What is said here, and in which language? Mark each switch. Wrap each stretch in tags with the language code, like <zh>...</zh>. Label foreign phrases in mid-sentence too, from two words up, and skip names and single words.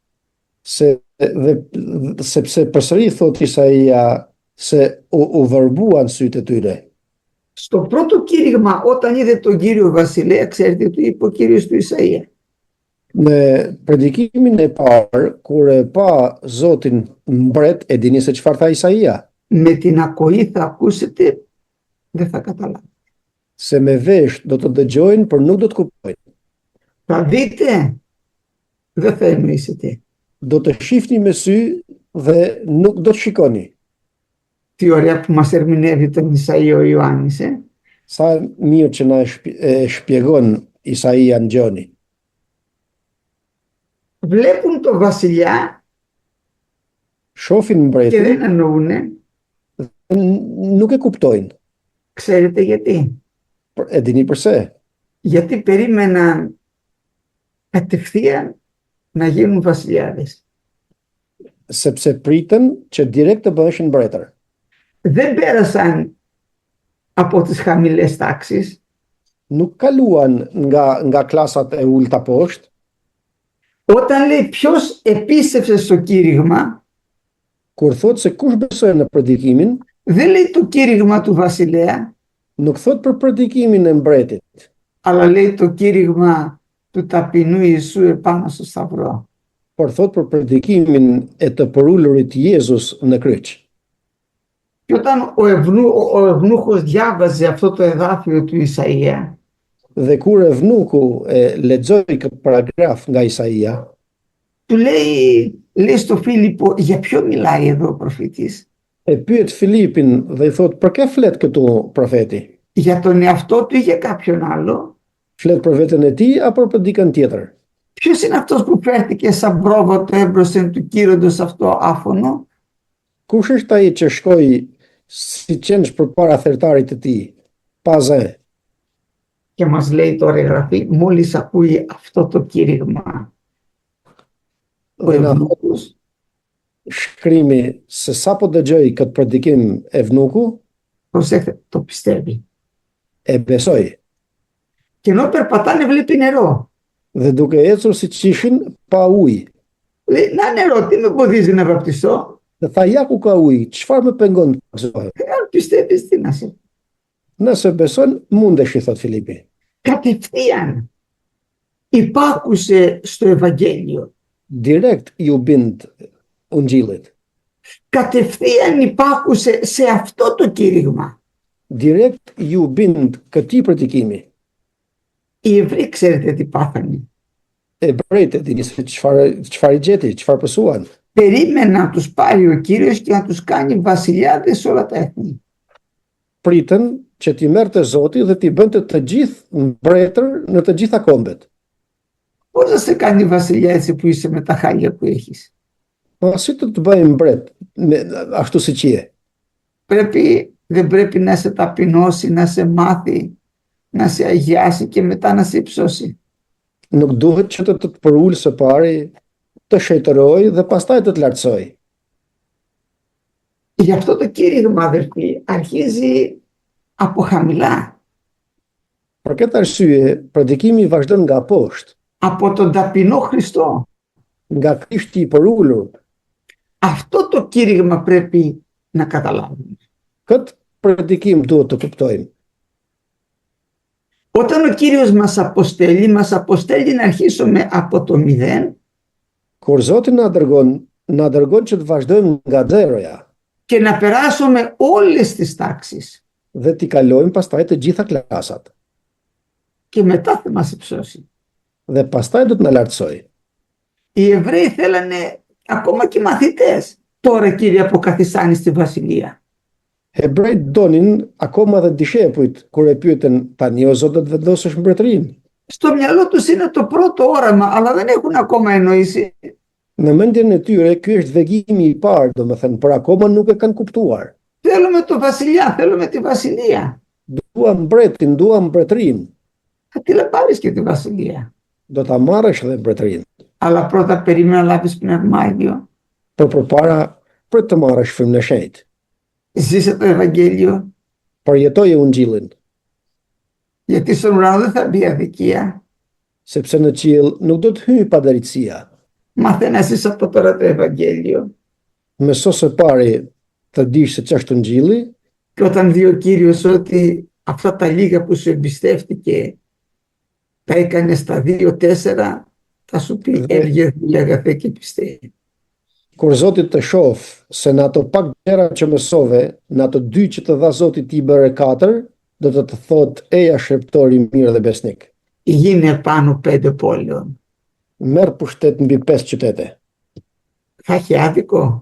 <sq>Sepse përsëri thot Isaia se u vërbuan sytë e tyre.</sq> <el>Στο πρώτο κήρυγμα, όταν είδε τον Κύριο Βασιλέα, ξέρετε τι είπε ο Κύριος του Ισαΐα?</el> <sq>Në predikimin e parë, kur e pa Zotin mbret, e dini se çfarë tha Isaia?</sq> <el>Με την ακοή θα ακούσετε, δεν θα καταλάβετε.</el> <sq>Se me vesh do të dëgjojnë, por nuk do të kuptojnë.</sq> <el>Θα δείτε, δεν θα εννοήσετε.</el> <sq>Do të shihni me sy dhe nuk do të shikoni.</sq> <el>Τι ωραία που μας ερμηνεύει τον Ισαΐα ο Ιωάννης.</el> <sq>Sa mirë që na e shpjegon Isaia në Gjoni.</sq> <el>Βλέπουν το βασιλιά</el> <sq>Shohin</sq> <el>και</el> <sq>mbretin,</sq> <el>δεν εννοούνε.</el> <sq>nuk e kuptojnë.</sq> <el>Ξέρετε γιατί?</el> <sq>E dini pse?</sq> <el>Γιατί περίμεναν κατευθείαν να γίνουν βασιλιάδες.</el> <sq>Sepse pritën që direkt të bëheshin mbretër.</sq> <el>Δεν πέρασαν από τις χαμηλές τάξεις.</el> <sq>Nuk kaluan nga klasat e ulta poshtë.</sq> <el>Όταν λέει ποιος επίστεψε στο κήρυγμα,</el> <sq>Kur thot se kush besoi në predikimin,</sq> <el>δεν λέει το κήρυγμα του βασιλέα,</el> <sq>nuk thot për predikimin e mbretit,</sq> <el>αλλά λέει το κήρυγμα του ταπεινού Ιησού επάνω στο σταυρό.</el> <sq>por thot për predikimin e të përullurit Jezus në kryq.</sq> <el>Και όταν ο ευνούχος διάβαζε αυτό το εδάφιο του Ισαΐα,</el> <sq>Dhe kur Evnuku lexoi këtë paragraf nga Isaia,</sq> <el>του λέει στο Φίλιππο, για ποιο μιλάει εδώ ο προφήτης?</el> <sq>e pyet Filipin dhe i thot, për kë flet këtu profeti?</sq> <el>Για τον εαυτό του ή για κάποιον άλλο?</el> <sq>Flet për veten e tij apo për dikën tjetër?</sq> <el>Ποιος είναι αυτός που φέρθηκε σαν πρόβατο έμπροσθεν του κήροντος αυτό άφωνο?</el> <sq>Kush është ai që shkoi si qenç përpara thertarit të tij, pa zë?</sq> <el>Και μας λέει τώρα η Γραφή, μόλις ακούει αυτό το κήρυγμα, ο</el> <sq>Dhe na</sq> <el>ευνούχος</el> <sq>shkrimi se sapo dëgjoi këtë predikim Evnuku,</sq> <el>προσέχτε, το πιστεύει.</el> <sq>e besoi.</sq> <el>Και ενώ περπατάνε βλέπει νερό.</el> <sq>Dhe duke ecur si qishin pa ujë.</sq> <el>Λέει, να νερό, τι με εμποδίζει να βαπτιστώ?</el> <sq>Dhe tha, ja ku ka ujë, çfarë më pengon të baptizohem?</sq> <el>Αν πιστεύεις, τι να σε.</el> <sq>Nëse beson, mundesh, i thot Filipi.</sq> <el>Κατευθείαν υπάκουσε στο Ευαγγέλιο.</el> <sq>Direkt ju bind ungjillit.</sq> <el>Κατευθείαν υπάκουσε σε αυτό το κήρυγμα.</el> <sq>Direkt ju bind këtij predikimi.</sq> <el>Οι Εβραίοι ξέρετε τι πάθανε?</el> <sq>Ebrejt e dini se çfarë gjeti, çfarë pësuan.</sq> <el>Περίμενε να τους πάρει ο Κύριος και να τους κάνει βασιλιάδες σε όλα τα έθνη.</el> <sq>Pritën që t'i merrte Zoti dhe t'i bënte të gjithë mbretër në të gjitha kombet.</sq> <el>Πώς θα σε κάνει βασιλιά έτσι που είσαι με τα χάλια που έχεις?</el> <sq>Po si të bëjmë mbret ashtu siç je?</sq> <el>Δεν πρέπει να σε ταπεινώσει, να σε μάθει, να σε αγιάσει και μετά να σε υψώσει.</el> <sq>Nuk duhet që të përul së pari, të shejtëroj dhe pastaj të të lartësoj.</sq> <el>Γι' αυτό το κήρυγμα, αδερφοί, αρχίζει από χαμηλά.</el> <sq>Për këtë arsye, predikimi vazhdon nga poshtë,</sq> <el>Από τον ταπεινό Χριστό.</el> <sq>nga Krishti i përulur.</sq> <el>Αυτό το κήρυγμα πρέπει να καταλάβουμε.</el> <sq>Këtë predikim duhet të kuptojmë.</sq> <el>Όταν ο Κύριος μας αποστέλει να αρχίσουμε από το μηδέν</el> <sq>Kur Zoti na dërgon që të vazhdojmë nga zeroja</sq> <el>και να περάσουμε όλες τις τάξεις</el> <sq>dhe t'i kalojmë pastaj të gjitha klasat.</sq> <el>και μετά θα μας υψώσει.</el> <sq>Dhe pastaj do të na lartësoj.</sq> <el>Οι Εβραίοι θέλανε ακόμα και οι μαθητές. Τώρα, Κύριε, αποκαθιστάνει στη βασιλεία.</el> <sq>Hebrejt donin akoma dhe dishepujt kur e pyeten tani o Zot do të vendosësh mbretërinë.</sq> <el>Στο μυαλό τους είναι το πρώτο όραμα, αλλά δεν έχουν ακόμα εννοήσει.</el> <sq>Në mendjen e tyre ky është vegimi i parë, domethënë, por akoma nuk e kanë kuptuar.</sq> <el>Θέλουμε το βασιλιά, θέλουμε τη βασιλεία.</el> <sq>Dua mbretin, dua mbretërinë.</sq> <el>Θα τη πάρεις και τη βασιλεία.</el> <sq>Do ta marrësh dhe mbretërinë.</sq> <el>Αλλά πρώτα περίμενα να λάβεις πνεύμα Άγιο.</el> <sq>Por përpara për të marrësh frymën e shenjtë.</sq> <el>Ζήσε το Ευαγγέλιο.</el> <sq>Përjetoje ungjillin,</sq> <el>Γιατί στον ουρανό δεν θα μπει αδικία.</el> <sq>sepse në qiell nuk do të hyjë padrejtësia.</sq> <el>Μάθε να ζεις από τώρα το Ευαγγέλιο.</el> <sq>Mëso së pari të dish se ç'është ungjilli,</sq> <el>Και όταν δει ο Κύριος ότι αυτά τα λίγα που σου εμπιστεύτηκε τα έκανε στα 2-4, θα σου πει έβγε δουλειά αγαθέ και πιστεύει.</el> <sq>kur Zoti të shoh se në ato pak gjëra që mësove, në ato 2 që të dha Zoti ti bëre 4, do të të thotë eja shërptori mirë dhe besnik.</sq> <el>Γίνε πάνω 5 πόλεων.</el> <sq>Merr pushtet mbi 5 qytete.</sq> <el>Θα έχει άδικο.</el>